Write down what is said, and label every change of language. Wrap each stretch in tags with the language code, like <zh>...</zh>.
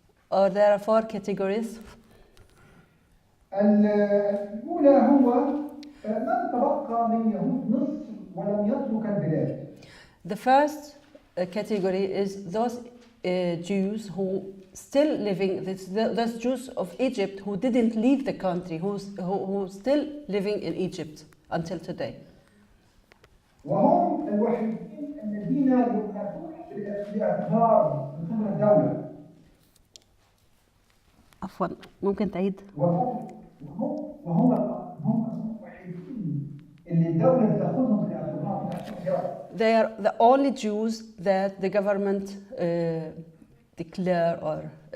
<en>or there are 4 categories.</en> <ar>الأولى هو من تبقى من يهود مصر ولم يترك البلاد.</ar> <en>The first category is those Jews who still living, those Jews of Egypt who didn't leave the country, who still living in Egypt until today.</en> <ar>وهم الوحيدين الذين يؤخذون باعتبار رسوم الدولة. عفوا ممكن تعيد؟ وهم الوحيدين اللي الدولة بتاخذهم باعتبار</ar> <en>they are the only Jews that the government declare or</en>